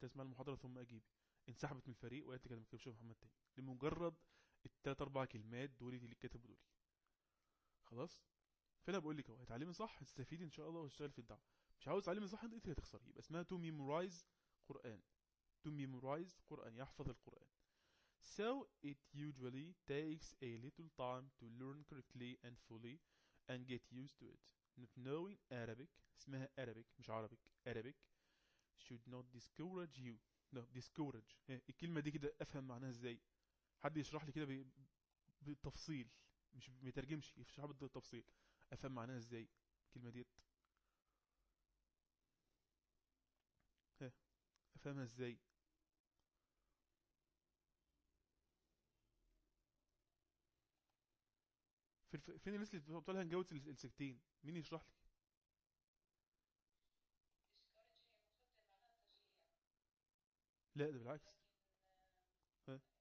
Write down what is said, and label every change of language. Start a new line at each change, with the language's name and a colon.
Arabic: قلت لها اسمع المحاضرة ثم أجيبي. انسحبت من الفريق وقالت لي كلمة مكتبش مع محمد تاني لمجرد التلات أربع كلمات دول اللي كتبوا دول. خلاص؟ فأنا بقول لك أهو اتعلمي صح هتستفيدي إن شاء الله وهتشتغل في الدعوة. مش عاوز تعلمي صح انت هتخسر. يبقى اسمها
English: to memorize
Arabic: قرآن. to memorize قرآن يحفظ القرآن.
English: so it usually takes a little time to learn correctly and fully and get used to it. not knowing Arabic
Arabic: اسمها Arabic مش عربيك.
English: Arabic should not discourage you. no discourage هي.
Arabic: الكلمة دي كده افهم معناها ازاي؟ حد يشرح لي كده بالتفصيل، مش مترجمش، يشرح بالتفصيل افهم معناها ازاي الكلمة دي. افهمها ازاي؟ فين الناس اللي بتقول لها نجوز السكتين؟ مين يشرح لي؟ لا ده بالعكس. ها